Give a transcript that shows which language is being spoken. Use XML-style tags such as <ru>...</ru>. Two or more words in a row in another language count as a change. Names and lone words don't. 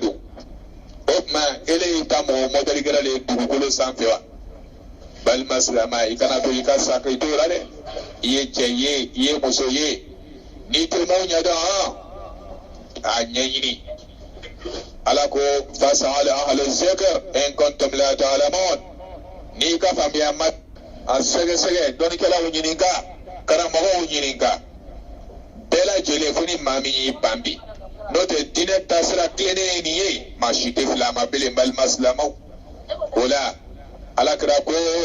<bm>don o tuma ele y'i ta mɔgɔ mɔdɛli gɛrɛ le dugukolo sanfɛ wa balima silama i kana to i ka sako i t'o la dɛ i ye cɛ ye i ye muso ye n'i tɛ maaw ɲɛdɔn a ɲɛɲini ala ko</bm> <ar>فاسألوا أهل الذكر إن كنتم لا تعلمون</ar> <bm>n'i ka faamuya ma a sɛgɛsɛgɛ dɔnnikɛlaw ɲininka karamɔgɔw ɲininka bɛɛ lajɛlen fo ni maa min y'i ban bi n'o tɛ diinɛ taasira tilennen ye nin ye maa si tɛ fili a ma bilen balima silamaw o la alakira ko</bm>